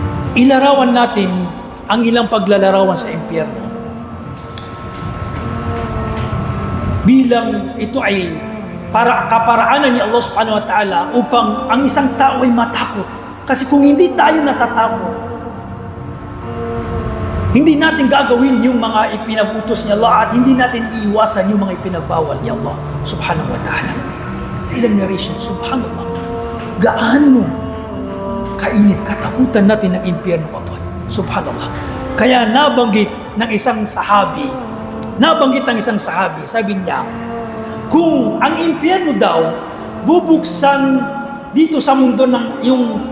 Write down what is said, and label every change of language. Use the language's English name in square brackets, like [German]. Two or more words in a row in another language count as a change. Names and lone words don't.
[Filipino] ilarawan natin ang ilang paglalarawan sa impyerno bilang ito ay para kaparaanan ni Allah [Arabic] سبحانه وتعالى [Filipino] upang ang isang tao ay matakot. Kasi kung hindi tayo natatakot, hindi natin gagawin yung mga ipinagutos ni Allah at hindi natin iiwasan yung mga ipinagbawal ni Allah [Arabic] سبحانه وتعالى. [Filipino] Ilang narration, subhanallah, gaano kainit, katakutan natin ng impyerno kapon. Subhanallah. Kaya nabanggit ng isang sahabi, sabi niya, kung ang impyerno daw bubuksan dito sa mundo ng yung